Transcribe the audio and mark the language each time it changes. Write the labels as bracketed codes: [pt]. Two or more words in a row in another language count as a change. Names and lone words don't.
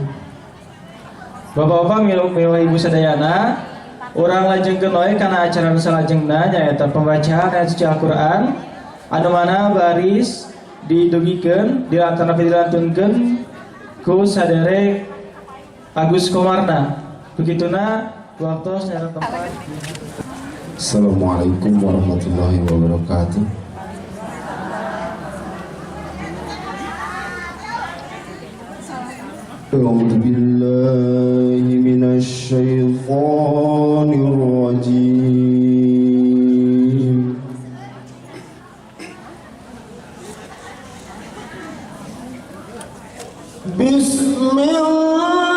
[su] Bapak-bapak miluh ibu sadayana urang lajengkeun wae kana acara nu salajengna nyaeta pembacaan ayat suci Al-Qur'an anu mana baris didugikeun dilantunkeun ku saderek Agus Komarna. Begituna waktu secara tempat. [ar] السلام عليكم ورحمة الله وبركاته. أعوذ بالله من الشيطان الرجيم بسم الله